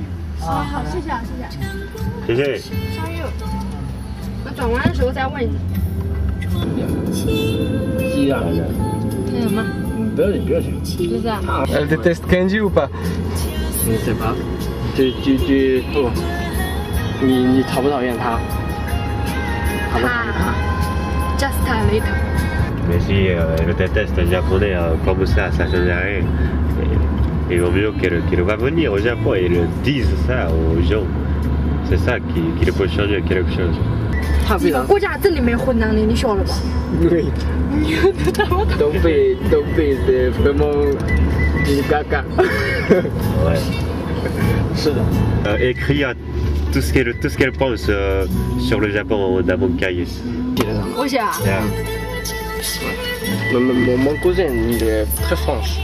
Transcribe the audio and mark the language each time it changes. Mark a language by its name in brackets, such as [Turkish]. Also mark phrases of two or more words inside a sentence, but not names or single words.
[Chinese] 啊，好，谢谢啊，谢谢。谢谢。加油。那转弯的时候再问一下。是啊。还有吗？不要紧，不要紧。是这样。 [French] Elle déteste Kenji ou pas? Je ne sais pas. Oh. [Chinese] 你讨不讨厌他？讨不讨厌他 [English] Just a little. [French] Mais si elle déteste le japonais comme ça change rien. Il vaut mieux qu'elle va venir au Japon et le dise ça aux gens. C'est ça qui peut changer quelque chose. [Chinese] 你们国家真的没混蛋的，你晓得吧？对。东北的 [French] vraiment du caca. Ouais. [Chinese] 是的。 [French] Écrire tout ce qu'elle pense sur le Japon dans mon cahier. [Chinese] 我想。 [French] Mon cousin, il est très franche.